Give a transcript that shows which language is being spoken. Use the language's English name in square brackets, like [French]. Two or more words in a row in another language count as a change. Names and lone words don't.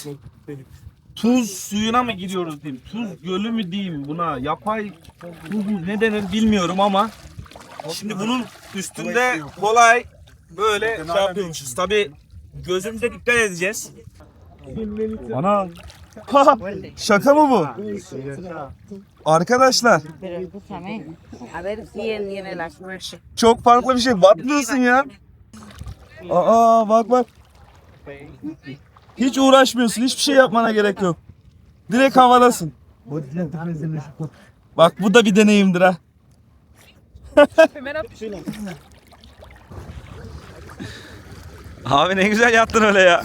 [Turkish] Tuz suyuna mı gidiyoruz diyeyim, tuz gölü mü diyeyim buna, yapay tuz mu ne denir bilmiyorum ama şimdi bunun üstünde kolay böyle şey yapıyormuşuz. Tabii gözümüze dikkat edeceğiz. Ana. Şaka mı bu? Arkadaşlar [Spanish] A ver si tiene la suerte. [Turkish] çok farklı bir şey. Batmıyorsun ya. Aa bak bak. Hiç uğraşmıyorsun. Hiçbir şey yapmana gerek yok. Direkt havadasın. Bak bu da bir deneyimdir ha. Abi ne güzel yattın öyle ya.